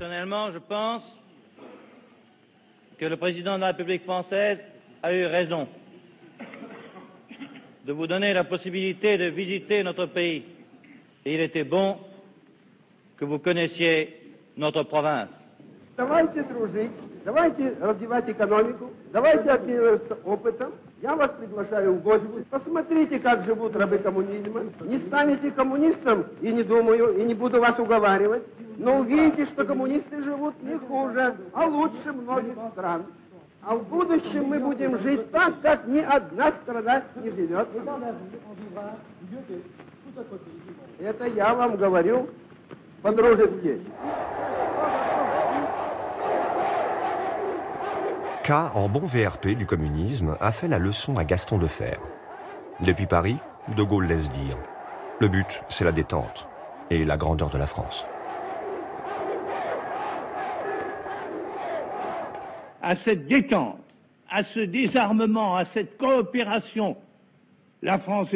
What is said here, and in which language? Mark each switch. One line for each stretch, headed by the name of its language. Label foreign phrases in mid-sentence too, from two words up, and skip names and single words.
French: Personnellement, je pense que le président de la République française a eu raison de vous donner la possibilité de visiter notre pays. Et il était bon que vous connaissiez notre province.
Russian: Давайте дружить, давайте развивать экономику, давайте обмениваться опытом. Я вас приглашаю в гости. Посмотрите, как живут рабы коммунизма. Не станете коммунистом, и не думаю, и не буду вас уговаривать, но увидите, что коммунисты живут не хуже, а лучше многих стран. А в будущем мы будем жить так, как ни одна страна не живет. Это я вам говорю по-дружески.
French: K, en bon VRP du communisme, a fait la leçon à Gaston Defferre. Depuis Paris, De Gaulle laisse dire « Le but, c'est la détente et la grandeur de la France. » À cette détente, à ce désarmement, à cette coopération, la France